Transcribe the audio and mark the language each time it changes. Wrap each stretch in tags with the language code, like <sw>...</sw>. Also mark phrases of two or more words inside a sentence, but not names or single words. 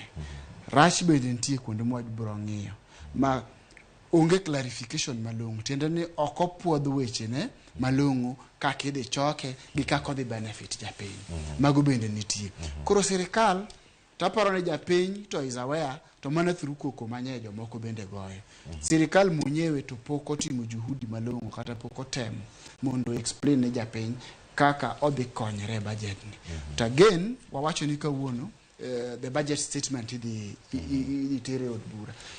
<luo>Rach bende nitie kuonde ma bro ng'iyo ma onge clarification malong'o. Tiende ni ok opuodh weche ne malong'o kaka idhi choke gi kaka odhi benefit japiny. Mago bende nitie. Koro sirikal taparo ni japiny to</luo> <en>is aware</en> <luo>to mana through koko manye jomoko bende goyo. Sirikal mwenyewe to pok otimo juhudi malong'o kata pok otemo mondo explain ne japiny kaka odhi konyre budget ni. To again wawacho ni kawuono</luo> <en>the budget statement</en> <luo>idhi tere od bura.</luo>